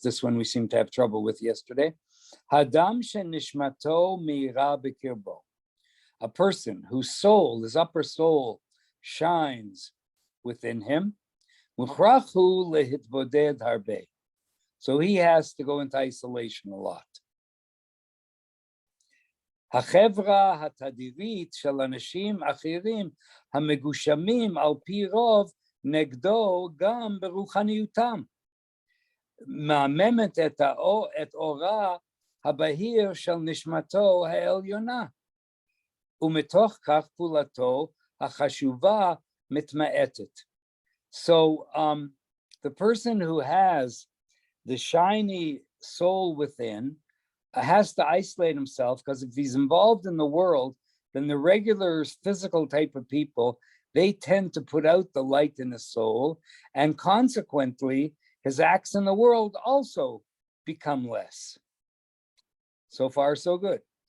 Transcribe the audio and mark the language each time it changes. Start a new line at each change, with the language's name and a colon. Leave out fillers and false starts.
English: This one we seem to have trouble with yesterday.
Hebrew: Hadam shenishmato meira bekirbo.
English: A person whose soul, his upper soul, shines within him.
Hebrew: Muchrachu lehitboded harbe.
English: So he has to go into isolation a lot.
Hebrew: החברה התדירית של אנשים אחרים המגושמים על פי רוב נגדו גם ברוחניותם. מעממת את אורה הבהיר של נשמתו העליונה, ומתוך כך פעולתו החשובה מתמעטת.
English: So the person who has the shiny soul within has to isolate himself, because if he's involved in the world, then the regular physical type of people, they tend to put out the light in his soul, and consequently, his acts in the world also become less. So far, so good.